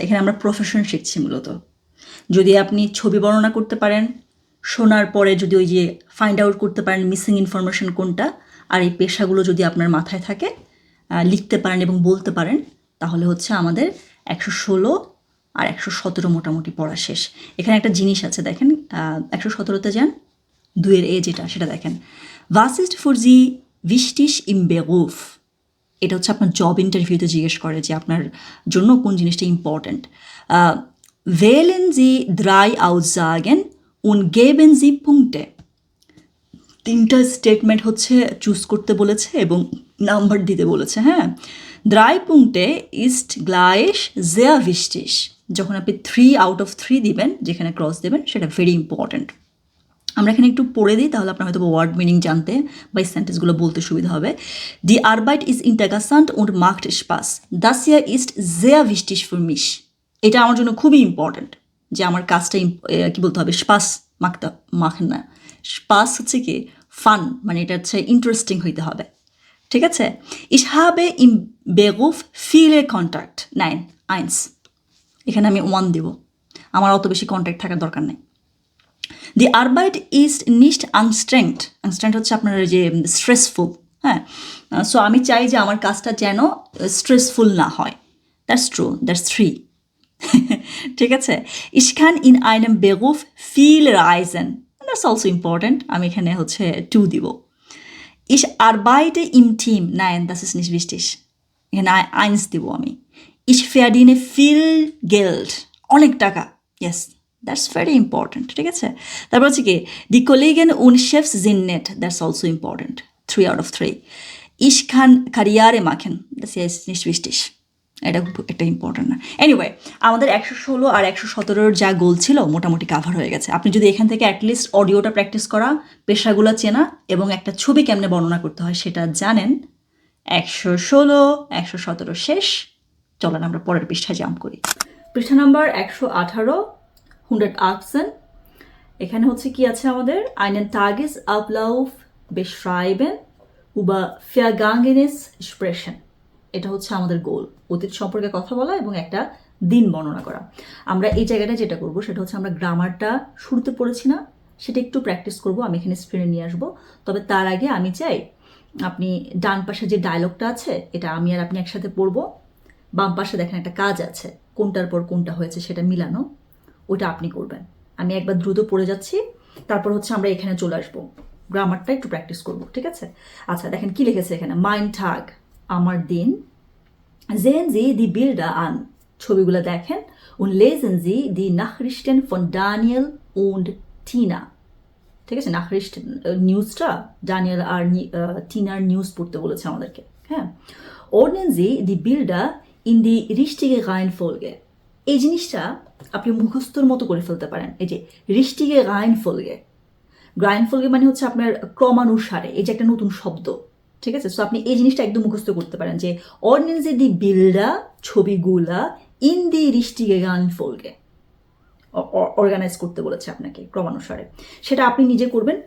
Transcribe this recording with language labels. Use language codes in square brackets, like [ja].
[bn] এখানে আমরা প্রফেশন শিখছি মূলত। যদি আপনি ছবি বর্ণনা করতে পারেন, শোনার পরে যদি ওই যে ফাইন্ড আউট করতে পারেন মিসিং ইনফরমেশন কোনটা, আর এই পেশাগুলো যদি আপনার মাথায় থাকে, লিখতে পারেন এবং বলতে পারেন, তাহলে হচ্ছে আমাদের 116 আর 117 মোটামুটি পড়া শেষ। এখানে একটা জিনিস আছে দেখেন, 117তে যান, 2-এর এ যেটা সেটা দেখেন, [de] was ist für Sie wichtig im Beruf? [bn] এটা হচ্ছে আপনার জব ইন্টারভিউতে জিজ্ঞেস করে যে আপনার জন্য কোন জিনিসটা important. [de] wählen Sie 3 Aussagen und geben Sie Punkte। [bn] 3টা স্টেটমেন্ট হচ্ছে চুজ করতে বলেছে এবং নাম্বার দিতে বলেছে, হ্যাঁ? [de] 3 Punkte ist gleich sehr wichtig। [bn] যখন আপনি 3 out of 3 দিবেন, যেখানে ক্রস দেবেন, সেটা ভেরি ইম্পর্ট্যান্ট। আমরা এখানে একটু পড়ে দিই, তাহলে আপনার হয়তো ওয়ার্ড মিনিং জানতে বা সেন্টেন্সগুলো বলতে সুবিধা হবে। [de] Die Arbeit ist interessant und macht Spaß. Das hier ist sehr wichtig für mich। [bn] এটা আমার জন্য খুবই ইম্পর্ট্যান্ট যে আমার কাজটা কি বলতে হবে, স্পাস মাখেন না, স্পাস হচ্ছে কি ফান, মানে এটা হচ্ছে ইন্টারেস্টিং হইতে হবে, ঠিক আছে? [de] Ich habe im Beruf viele Kontakt। [bn] Nein, 1, এখানে আমি 1 দেব, আমার অত বেশি কন্ট্যাক্ট থাকার দরকার নেই। [de] Die Arbeit ist nicht anstrengend। anstrengend [bn] হচ্ছে আপনার যে স্ট্রেসফুল, হ্যাঁ, সো আমি চাই যে আমার কাজটা যেন স্ট্রেসফুল না হয়। [en] That's true, that's 3। [bn] ঠিক আছে, [de] ich kann in einem Beruf viel reisen, [en] that's also important, [bn] আমি এখানে হচ্ছে 2 দিব। [de] ich arbeite im Team, nein, das ist nicht wichtig, [bn] এখানে 1 দিব আমি। [de] ich verdiene viel Geld, [bn] অনেক টাকা, [en] yes, that's very important, [bn] ঠিক আছে। তারপর হচ্ছে কি, [de] die Kollegen und Chefs sind nett, [en] that's also important, 3 out of 3। [de] ich kann Karriere machen, das ist nicht wichtig, [bn] এটা একটা ইম্পর্টেন্ট না। এনিওয়ে, আমাদের 116 আর 117 যা গোল ছিল মোটামুটি কাভার হয়ে গেছে। আপনি যদি এখান থেকে অ্যাটলিস্ট অডিওটা প্র্যাকটিস করা, পেশাগুলো চেনা এবং একটা ছবি কেমনে বর্ণনা করতে হয় সেটা জানেন, 116, 117 শেষ। চলেন আমরা পরের পৃষ্ঠায় জাম্প করি। পৃষ্ঠা নাম্বার 118, 118। এখানে হচ্ছে কি আছে আমাদের, [de] einen Tagesablauf beschreiben, über Vergangenes sprechen। [bn] এটা হচ্ছে আমাদের গোল, অতীত সম্পর্কে কথা বলা এবং একটা দিন বর্ণনা করা। আমরা এই জায়গাটা যেটা করব সেটা হচ্ছে আমরা গ্রামারটা শুরুতে পড়েছি না, সেটা একটু প্র্যাকটিস করব, আমি এখানে স্ক্রিনে নিয়ে আসবো। তবে তার আগে আমি চাই আপনি ডান পাশে যে ডায়লগটা আছে এটা আমি আর আপনি একসাথে পড়বো, বাম পাশে দেখেন একটা কাজ আছে কোনটার পর কোনটা হয়েছে সেটা মিলানো, ওটা আপনি করবেন। আমি একবার দ্রুত পড়ে যাচ্ছি, তারপর হচ্ছে আমরা এখানে চলে আসবো, গ্রামারটা একটু প্র্যাকটিস করব, ঠিক আছে। [de] আচ্ছা দেখেন কি লিখেছে এখানে, mein Tag, [bn] আমার দিন, [de] sehen Sie die Bilder an, [bn] ছবিগুলো দেখেন, [de] und lesen Sie die Nachrichten von Daniel und Tina, [bn] ঠিক আছে। Nachrichten নিউজটা ডানিয়েল আর টিনার নিউজ পড়তে বলেছে আমাদেরকে, হ্যাঁ। [de] ordnen Sie die Bilder in die richtige Reihenfolge, [bn] এই জিনিসটা আপনি মুখস্থর মতো করে ফেলতে পারেন। এই যে richtige Reihenfolge, Reihenfolge মানে হচ্ছে আপনার ক্রমানুসারে, এই যে একটা নতুন শব্দ, ঠিক আছে। সো আপনি এই জিনিসটা একদম মুখস্থ করতে পারেন যে [de] ordnen Sie die Bilder, [bn] ছবিগুলা, [de] in die richtige Reihenfolge, [bn] organise করতে বলেছে আপনাকে ক্রমানুসারে, সেটা আপনি নিজে করবেন।